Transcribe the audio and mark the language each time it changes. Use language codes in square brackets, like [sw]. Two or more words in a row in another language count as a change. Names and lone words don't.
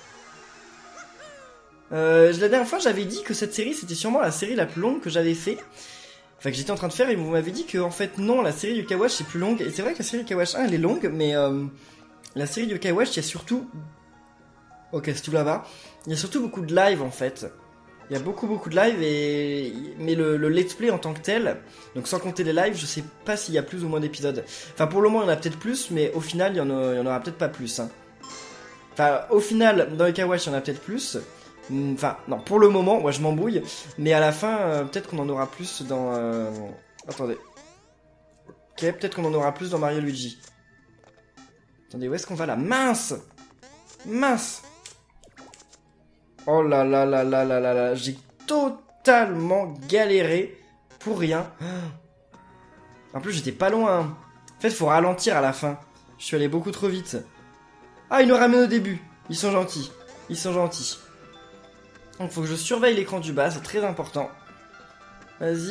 [fr] La dernière fois, j'avais dit que cette série, c'était sûrement la série la plus longue que j'avais fait. Enfin, que j'étais en train de faire, et vous m'avez dit que, en fait, non, la série Yokai Watch c'est plus longue. Et c'est vrai que la série Yokai Watch 1, elle est longue, mais la série Yokai Watch, il y a surtout... Ok, c'est tout là-bas. Il y a surtout beaucoup de live, en fait. Il y a beaucoup de live, mais le [en] let's play [fr] en tant que tel, donc sans compter les lives, je sais pas s'il y a plus ou moins d'épisodes. Enfin, pour le moment, il y en a peut-être plus, mais au final, il y en aura peut-être pas plus. Hein. Enfin, au final, dans Yokai Watch, il y en a peut-être plus. Enfin, non, pour le moment, moi je m'embrouille, mais à la fin, peut-être qu'on en aura plus dans... Attendez. Ok, peut-être qu'on en aura plus dans Mario Luigi. Attendez, où est-ce qu'on va là? Mince! Mince! Oh là là là là là là là, j'ai totalement galéré pour rien. En plus, j'étais pas loin. En fait, faut ralentir à la fin. Je suis allé beaucoup trop vite. Ah, ils nous ramènent au début. Ils sont gentils. Ils sont gentils. Donc faut que je surveille l'écran du bas, c'est très important.